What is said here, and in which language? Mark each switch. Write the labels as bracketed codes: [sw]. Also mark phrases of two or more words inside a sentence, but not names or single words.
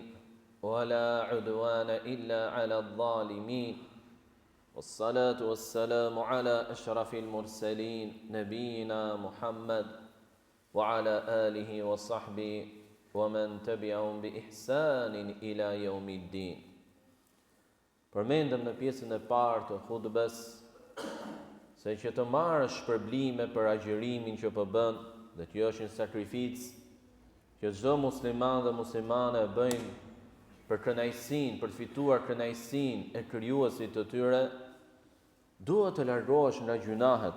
[ar] ولا عدوان إلا على الظالمين والصلاة والسلام على أشرف المرسلين نبينا محمد وعلى آله وصحبه ومن تبعهم بإحسان إلى يوم الدين. [sq] Përmendëm në pjesën e parë të hutbes se që të marrë shpërblime për agjërimin që po bën, dhe kjo është një sakrificë që çdo musliman dhe muslimane e bëjnë për kënaqësinë, për të fituar kënaqësinë e krijuesit të tyre, duhet të largohesh nga gjunahet.